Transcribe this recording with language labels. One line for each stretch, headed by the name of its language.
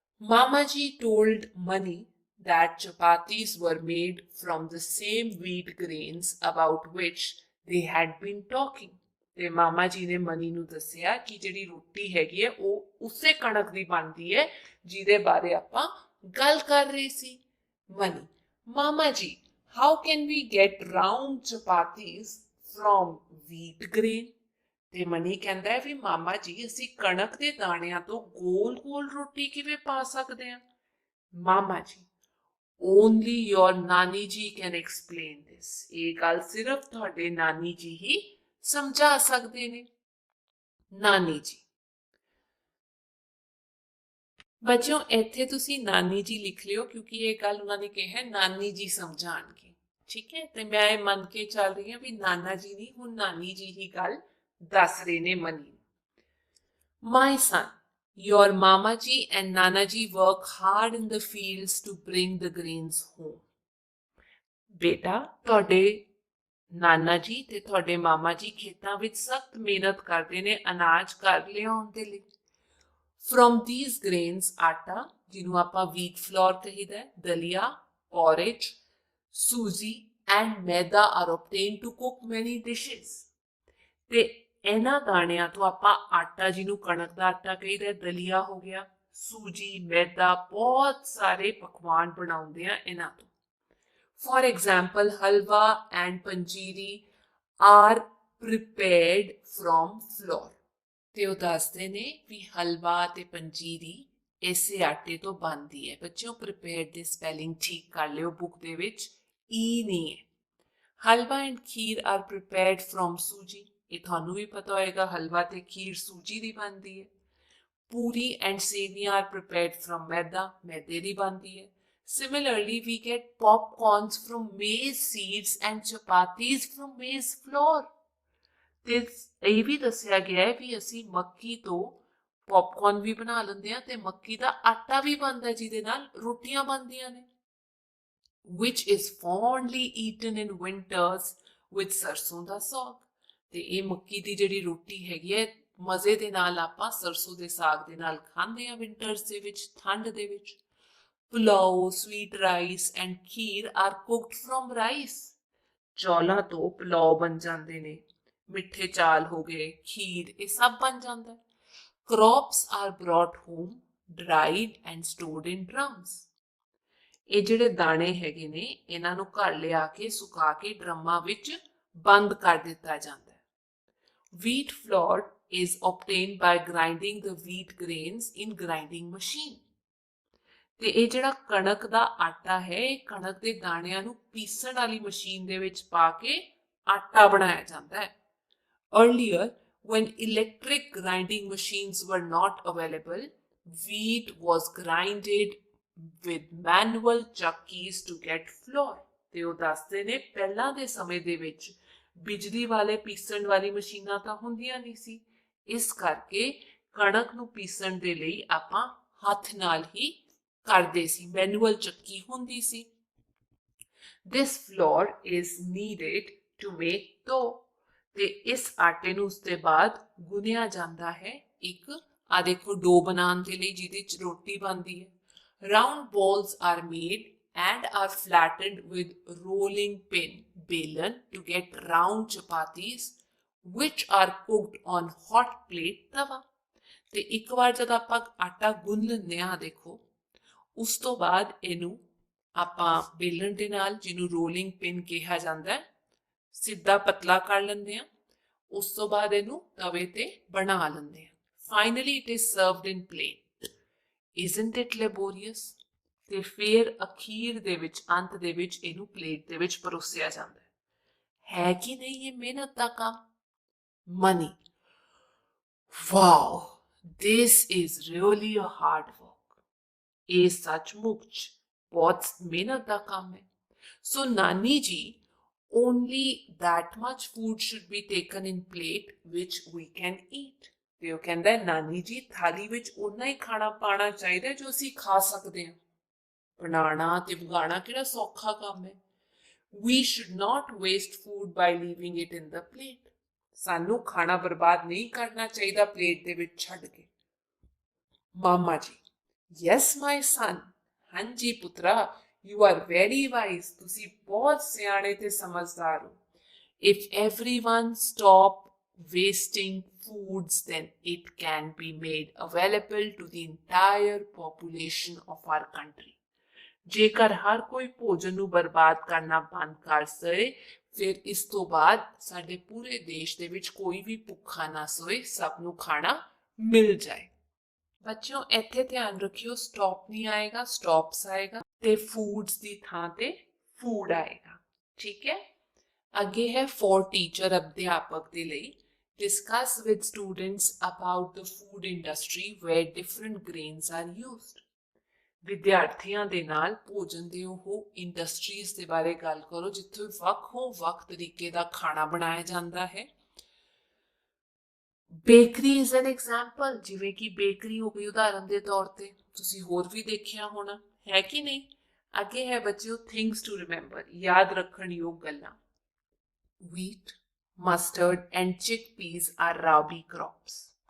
English: Mama Ji told Mani that chapatis were made from the same wheat grains about which they had been talking.
Punjabi: ਤੇ ਮਾਮਾ ਜੀ ਨੇ money ਨੂੰ ਦੱਸਿਆ ਕਿ ਜਿਹੜੀ ਰੋਟੀ ਹੈਗੀ ਹੈ ਉਹ ਉਸੇ ਕਣਕ ਦੀ ਬਣਦੀ ਹੈ ਜਿਹਦੇ ਬਾਰੇ ਆਪਾਂ ਗੱਲ ਕਰ ਰਹੇ ਸੀ।
English: ਮਨੀ, ਮਾਮਾ ਜੀ, how can we get round chapatis from wheat grain?
Punjabi: ਤੇ ਮਨੀ ਕਹਿੰਦਾ ਹੈ ਵੀ ਮਾਮਾ ਜੀ ਅਸੀਂ ਕਣਕ ਦੇ ਦਾਣਿਆਂ ਤੋਂ ਗੋਲ ਗੋਲ ਰੋਟੀ ਕਿਵੇਂ ਪਾ ਸਕਦੇ ਹਾਂ।
English: ਮਾਮਾ ਜੀ, only your nani ji can explain this.
Punjabi: ਇਹ ਗੱਲ ਸਿਰਫ ਤੁਹਾਡੇ ਨਾਨੀ ਜੀ ਹੀ ਸਮਝਾ ਸਕਦੇ ਨੇ। ਨਾਨੀ ਜੀ, ਬੱਚਿਓ ਇੱਥੇ ਤੁਸੀਂ ਨਾਨੀ ਜੀ ਲਿਖ ਲਿਓ ਕਿਉਂਕਿ ਇਹ ਗੱਲ ਉਹਨਾਂ ਨੇ ਕਿਹਾ ਨਾਨੀ ਜੀ ਸਮਝਾਣਗੇ, ਠੀਕ ਹੈ। ਤੇ ਮੈਂ ਇਹ ਮੰਨ ਕੇ ਚੱਲ ਰਹੀ ਹਾਂ ਵੀ ਨਾਨਾ ਜੀ ਨਹੀਂ, ਹੁਣ ਨਾਨੀ ਜੀ ਹੀ ਗੱਲ ਦੱਸ ਰਹੇ ਨੇ money.
English: My son, your Mama Ji and Nana Ji work hard in the fields to bring the grains home.
Punjabi: ਬੇਟਾ, ਤੁਹਾਡੇ ਨਾਨਾ ਜੀ ਤੇ ਤੁਹਾਡੇ ਮਾਮਾ ਜੀ ਖੇਤਾਂ ਵਿੱਚ ਸਖਤ ਮਿਹਨਤ ਕਰਦੇ ਨੇ ਅਨਾਜ ਘਰ ਲਿਆਉਣ ਦੇ ਲਈ।
English: From these grains,
Punjabi: ਆਟਾ ਜਿਹਨੂੰ ਆਪਾਂ
English: wheat flour
Punjabi: ਕਹੀਦਾ,
English: Daliya, porridge, suji and maida are obtained to cook many dishes.
Punjabi: ਤੇ ਇਹਨਾਂ ਦਾਣਿਆਂ ਤੋਂ ਆਪਾਂ ਆਟਾ ਜਿਹਨੂੰ ਕਣਕ ਦਾ ਆਟਾ ਕਹੀਦਾ, ਦਲੀਆ ਹੋ ਗਿਆ, ਸੂਜੀ, ਮੈਦਾ, ਬਹੁਤ ਸਾਰੇ ਪਕਵਾਨ ਬਣਾਉਂਦੇ ਆ ਇਹਨਾਂ ਤੋਂ।
English: For example, halwa and panjiri are prepared from flour.
Punjabi: ਤੇ ਉਹ ਦੱਸਦੇ ਨੇ ਵੀ ਹਲਵਾ ਤੇ ਪੰਜੀਰੀ ਇਸੇ ਆਟੇ ਤੋਂ ਬਣਦੀ ਹੈ। ਬੱਚਿਓ ਪ੍ਰੀਪੇਅਰਡ ਦੀ ਸਪੈਲਿੰਗ ਠੀਕ ਕਰ ਲਿਓ ਬੁੱਕ ਦੇ ਵਿੱਚ, ਈ ਨਹੀਂ ਹੈ।
English: halwa and kheer are prepared from suji,
Punjabi: ਇਹ ਤੁਹਾਨੂੰ ਵੀ ਪਤਾ ਹੋਏਗਾ ਹਲਵਾ ਤੇ ਖੀਰ ਸੂਜੀ ਦੀ ਬਣਦੀ ਹੈ।
English: puri and seviyan are prepared from maida,
Punjabi: ਮੈਦੇ ਦੀ ਬਣਦੀ ਹੈ।
English: Similarly, we get popcorns from maize seeds and chapatis from maize flour.
Punjabi: ਤੇ ਇਹ ਵੀ ਦੱਸਿਆ ਗਿਆ ਹੈ ਵੀ ਅਸੀਂ ਮੱਕੀ ਤੋਂ ਪੌਪਕੌਰਨ ਵੀ ਬਣਾ ਲੈਂਦੇ ਹਾਂ ਤੇ ਮੱਕੀ ਦਾ ਆਟਾ ਵੀ ਬਣਦਾ ਜਿਹਦੇ ਨਾਲ ਰੋਟੀਆਂ ਬਣਦੀਆਂ ਨੇ।
English: Which is fondly eaten in winters with sarson da saag.
Punjabi: ਤੇ ਇਹ ਮੱਕੀ ਦੀ ਜਿਹੜੀ ਰੋਟੀ ਹੈਗੀ ਹੈ ਮਜ਼ੇ ਦੇ ਨਾਲ ਆਪਾਂ ਸਰਸੋਂ ਦੇ ਸਾਗ ਦੇ ਨਾਲ ਖਾਂਦੇ ਹਾਂ ਵਿੰਟਰਸ ਦੇ ਵਿੱਚ, ਠੰਡ ਦੇ ਵਿੱਚ।
English: pulao, sweet rice and kheer are cooked from rice,
Punjabi: ਚੌਲਾਂ ਤੋਂ ਪੁਲਾਓ ਬਣ ਜਾਂਦੇ ਨੇ, ਮਿੱਠੇ ਚਾਲ ਹੋ ਗਏ, ਖੀਰ, ਇਹ ਸਭ ਬਣ ਜਾਂਦਾ।
English: Crops are brought home, dried and stored in drums.
Punjabi: ਇਹ ਜਿਹੜੇ ਦਾਣੇ ਹੈਗੇ ਨੇ ਇਹਨਾਂ ਨੂੰ ਘਰ ਲਿਆ ਕੇ ਸੁਕਾ ਕੇ ਡਰਮਾਂ ਵਿੱਚ ਬੰਦ ਕਰ ਦਿੱਤਾ ਜਾਂਦਾ ਹੈ।
English: Wheat flour is obtained by grinding the wheat grains in grinding machine.
Punjabi: ਤੇ ਇਹ ਜਿਹੜਾ ਕਣਕ ਦਾ ਆਟਾ ਹੈ ਇਹ ਕਣਕ ਦੇ ਦਾਣਿਆਂ ਨੂੰ ਪੀਸਣ ਵਾਲੀ ਮਸ਼ੀਨ ਦੇ ਵਿੱਚ ਪਾ ਕੇ ਆਟਾ ਬਣਾਇਆ ਜਾਂਦਾ ਹੈ।
English: Earlier, when electric grinding machines were not available, wheat was grinded with manual chuckies to get flour.
Punjabi: ਤੇ ਉਹ ਦੱਸਦੇ ਨੇ ਪਹਿਲਾਂ ਦੇ ਸਮੇਂ ਦੇ ਵਿੱਚ ਬਿਜਲੀ ਵਾਲੇ ਪੀਸਣ ਵਾਲੀ ਮਸ਼ੀਨਾਂ ਤਾਂ ਹੁੰਦੀਆਂ ਨਹੀਂ ਸੀ, ਇਸ ਕਰਕੇ ਕਣਕ ਨੂੰ ਪੀਸਣ ਦੇ ਲਈ ਆਪਾਂ ਹੱਥ ਨਾਲ ਹੀ ਕਰਦੇ ਸੀ, ਮੈਨੂਅਲ ਚੱਕੀ ਹੁੰਦੀ ਸੀ।
English: This flour is needed to make dough.
Punjabi: ਤੇ ਇਸ ਆਟੇ ਨੂੰ ਉਸ ਤੋਂ ਬਾਅਦ ਗੁੰਨਿਆ ਜਾਂਦਾ ਹੈ ਇੱਕ ਆ ਦੇਖੋ ਡੋ ਬਣਾਉਣ ਦੇ ਲਈ ਜਿਹਦੇ ਚ ਰੋਟੀ ਬਣਦੀ ਹੈ।
English: Round balls are made and are flattened with rolling pin belan to get round chapatis which are cooked on hot plate tawa।
Punjabi: ਤੇ ਇੱਕ ਵਾਰ ਜਦ ਆਪਾਂ ਆਟਾ ਗੁੰਨ ਲੈਂਦੇ ਹਾਂ ਦੇਖੋ ਉਸ ਤੋਂ ਬਾਅਦ ਇਹਨੂੰ ਆਪਾਂ ਬੇਲਣ ਦੇ ਨਾਲ ਜਿਹਨੂੰ ਰੋਲਿੰਗ ਪਿਨ ਕਿਹਾ ਜਾਂਦਾ ਹੈ ਸਿੱਧਾ ਪਤਲਾ ਕਰ ਲੈਂਦੇ ਹਾਂ ਉਸ ਤੋਂ ਬਾਅਦ ਇਹਨੂੰ ਤਵੇ ਤੇ ਬਣਾ ਲੈਂਦੇ ਹਾਂ।
English: Finally it is served in plate. Isn't it laborious?
Punjabi: ਤੇ ਫਿਰ ਅਖੀਰ ਦੇ ਵਿੱਚ ਅੰਤ ਦੇ ਵਿੱਚ ਇਹਨੂੰ ਪਲੇਟ ਦੇ ਵਿੱਚ ਪਰੋਸਿਆ ਜਾਂਦਾ ਹੈ ਕਿ ਨਹੀਂ ਇਹ ਮਿਹਨਤ ਦਾ ਕੰਮ?
English: Mani wow this is really a hard work.
Punjabi: ਇਹ ਸੱਚਮੁੱਚ ਬਹੁਤ ਮਿਹਨਤ ਦਾ ਕੰਮ ਹੈ।
English: So nani ji only that much food should be taken in plate which we can eat।
Punjabi: ਤੇ ਉਹ ਕਹਿੰਦਾ ਨਾਨੀ ਜੀ ਥਾਲੀ ਵਿੱਚ ਉਨਾ ਹੀ ਖਾਣਾ ਪਾਣਾ ਚਾਹੀਦਾ ਜੋ ਅਸੀਂ ਖਾ ਸਕਦੇ ਹਾਂ। ਬਣਾਉਣਾ ਤੇ ਉਗਾਉਣਾ ਕਿਹੜਾ ਸੌਖਾ ਕੰਮ ਹੈ।
English: We should not waste food by leaving it in the plate।
Punjabi: ਸਾਨੂੰ ਖਾਣਾ ਬਰਬਾਦ ਨਹੀਂ ਕਰਨਾ ਚਾਹੀਦਾ ਪਲੇਟ ਦੇ ਵਿੱਚ ਛੱਡ ਕੇ।
English: ਮਾਮਾ ਜੀ yes my son,
Punjabi: ਹਾਂਜੀ ਪੁੱਤਰਾ
English: you are very wise।
Punjabi: ਤੁਸੀਂ ਬਹੁਤ ਸਿਆਣੇ ਤੇ ਸਮਝਦਾਰ ਹੋ।
English: If everyone stop wasting foods then it can be made available to the entire population of our country।
Punjabi: ਜੇਕਰ ਹਰ ਕੋਈ ਭੋਜਨ ਨੂੰ ਬਰਬਾਦ ਕਰਨਾ ਬੰਦ ਕਰ ਸਕੇ ਫਿਰ ਇਸ ਤੋਂ ਬਾਅਦ ਸਾਡੇ ਪੂਰੇ ਦੇਸ਼ ਦੇ ਵਿੱਚ ਕੋਈ ਵੀ ਭੁੱਖਾ ਨਾ ਸੋਏ, ਸਭ ਨੂੰ ਖਾਣਾ ਮਿਲ ਜਾਏ। ਬੱਚਿਓ ਇੱਥੇ ਧਿਆਨ ਰੱਖਿਓ ਸਟਾਪ ਨਹੀਂ ਆਏਗਾ, ਸਟਾਪਸ ਆਏਗਾ ਤੇ ਫੂਡਸ ਦੀ ਥਾਂ ਤੇ ਫੂਡ ਆਏਗਾ। ਠੀਕ ਹੈ। ਅੱਗੇ ਹੈ
English: for teacher
Punjabi: ਅਧਿਆਪਕ ਦੇ ਲਈ
English: Discuss with students about the food industry where different grains are used.
Punjabi: ਵਿਦਿਆਰਥੀਆਂ ਦੇ ਨਾਲ ਭੋਜਨ ਦੇ ਉਹ ਇੰਡਸਟਰੀਜ਼ ਦੇ ਬਾਰੇ ਗੱਲ ਕਰੋ ਜਿੱਥੇ ਵੱਖ ਤਰੀਕੇ ਦਾ ਖਾਣਾ ਬਣਾਇਆ ਜਾਂਦਾ ਹੈ।
English: bakery is an example,
Punjabi: ਜਿਵੇਂ ਕਿ ਬੇਕਰੀ ਹੋ ਗਈ ਉਦਾਹਰਨ ਦੇ ਤੌਰ ਤੇ, ਤੁਸੀਂ ਹੋਰ ਵੀ ਦੇਖਿਆ ਹੋਣਾ ਹੈ ਕਿ ਨਹੀਂ। ਅੱਗੇ ਹੈ ਬੱਚਿਓ
English: things to remember,
Punjabi: ਯਾਦ ਰੱਖਣ ਯੋਗ ਗੱਲਾਂ।
English: wheat, mustard and chickpeas are rabi crops।